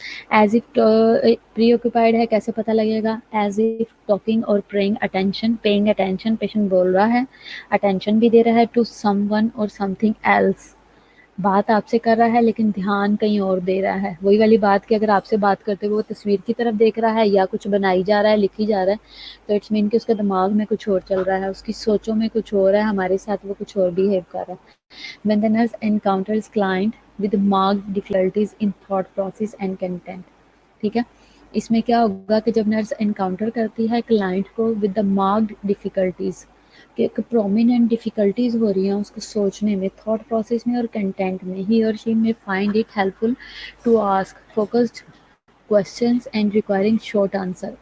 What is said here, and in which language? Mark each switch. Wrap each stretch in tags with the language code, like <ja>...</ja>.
<en>as if preoccupied</en> <ur>ہے کیسے پتہ لگے گا،</ur> <en>as if talking اور paying attention,</en> <ur>پیشنٹ بول رہا ہے، اٹینشن بھی دے رہا ہے</ur> <en>to someone اور something else,</en> <ur>بات آپ سے کر رہا ہے لیکن دھیان کہیں اور دے رہا ہے. وہی والی بات کہ اگر آپ سے بات کرتے ہوئے وہ تصویر کی طرف دیکھ رہا ہے یا کچھ بنائی جا رہا ہے، لکھی جا رہا ہے، تو</ur> <en>it's mean</en> <ur>کہ اس کے دماغ میں کچھ اور چل رہا ہے، اس کی سوچوں میں کچھ اور ہے، ہمارے ساتھ وہ کچھ اور بہیو کر رہا ہے.</ur> <en>When the nurse encounters client with marked difficulties in thought process and content،</en> <ur>ٹھیک ہے. اس میں کیا ہوگا کہ جب نرس انکاؤنٹر کرتی ہے کلائنٹ کو</ur> <en>with the marked difficulties,</en> <ur>کہ ایک پرومیننٹ ڈیفیکلٹیز ہو رہی ہیں اس کو سوچنے میں، تھاٹ پروسیس میں اور کنٹینٹ میں،</ur> <en>He or she may find it helpful to ask focused questions and requiring short answer.</en>